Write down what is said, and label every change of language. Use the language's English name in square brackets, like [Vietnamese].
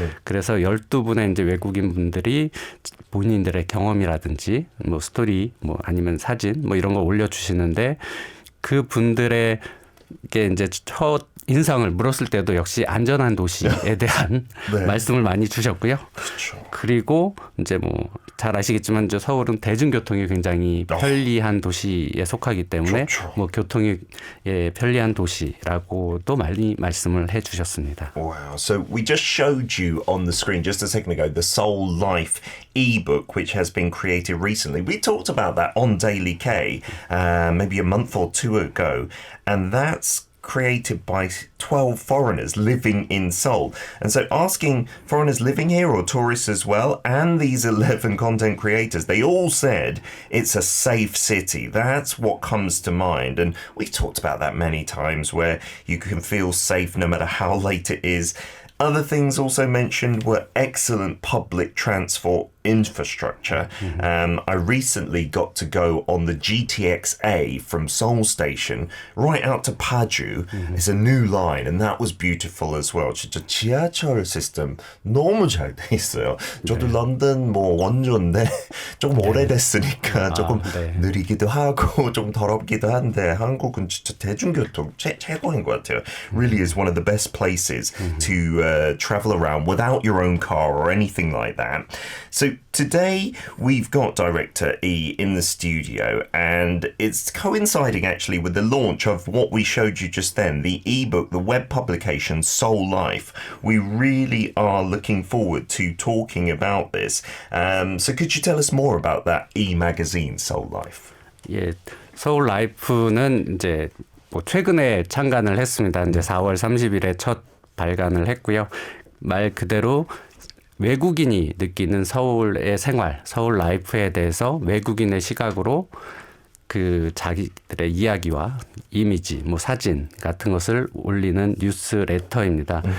[Korean] 그래서 12분의 이제 외국인 분들이 본인들의 경험이라든지 뭐 스토리 뭐 아니면 사진 뭐 이런 걸 올려주시는데 그 분들의 게 이제 첫 인상을 물었을 때도 역시 안전한 도시에 대한 네. 말씀을 많이 주셨고요. 그렇죠. 그리고 이제 뭐 잘 아시겠지만 이제 서울은 대중교통이 굉장히 편리한 도시에 속하기 때문에 그렇죠. 뭐 교통이 편리한 도시라고도 많이 말씀을 해주셨습니다. [English] Wow. So we just showed you on the screen just a second ago the Soul Life ebook, which has been created recently. We talked about that on Daily K maybe a month or two ago, and that's created by 12 foreigners living in Seoul. And so asking foreigners living here or tourists as well, and these 11 content creators, they all said it's a safe city. That's what comes to mind. And we've talked about that many times, where you can feel safe no matter how late it is. Other things also mentioned were excellent public transport infrastructure. I recently got to go on the GTX-A from Seoul Station right out to Paju. It's a new line, and that was beautiful as well. [Korean] 진짜 지하철 시스템 너무 잘 돼 있어요. 저도 런던 뭐 원조인데 조금 오래됐으니까 조금 느리기도 하고 좀 더럽기도 한데 한국은 진짜 대중교통 최고인 것 같아요. [English] Really is one of the best places to travel around without your own car or anything like that. So today we've got Director E in the studio, and it's coinciding actually with the launch of what we showed you just then, the ebook, the web publication Soul Life. We really are looking forward to talking about this. So could you tell us more about that e-magazine, Soul Life? [Korean] 예, 서울 라이프는 이제 뭐 최근에 창간을 했습니다. 이제 4월 30일에 첫 발간을 했고요. 말 그대로 외국인이 느끼는 서울의 생활, 서울 라이프에 대해서 외국인의 시각으로 그 자기들의 이야기와 이미지, 뭐 사진 같은 것을 올리는 뉴스레터입니다.